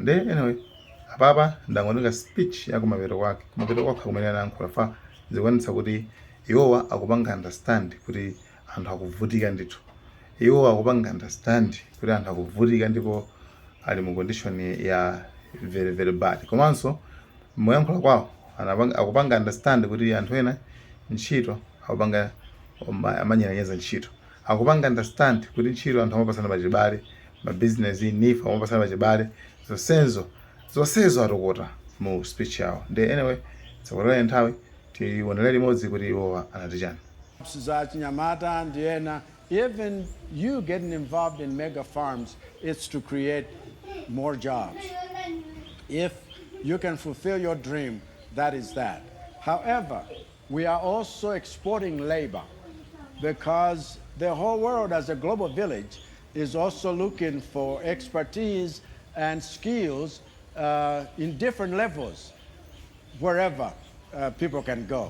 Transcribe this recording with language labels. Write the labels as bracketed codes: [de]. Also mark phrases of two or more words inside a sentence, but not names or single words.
[ny] Nde anyway apapa ndangotenga speech ya kumapeto kwake kumene anayankhula fa zikuonetsa kuti iwowa akupanga understand kuti anthu akuvutika ndithu. Iwowa akupanga understand kuti anthu akuvutika ndipo ali mu condition ya [en] very very bad. [ny] Komanso moyankhula kwawo akupanga understand kuti anthu ena ntchito akupanga amanyanyeza ntchito. Akupanga understand kuti ntchito anthu amapasana pachibale, ma business nifa amapasana pachibale. Zonsezo atokota mu speech yawo. Nde anyway tsakulola nthawi tionera limodzi kuti iwowa anati chani. Nyamata ndiena, [en] even you getting involved in mega farms, it's to create more jobs. If you can fulfill your dream, that is that. However, we are also exporting labor because the whole world as a global village is also looking for expertise and skills in different levels wherever people can go.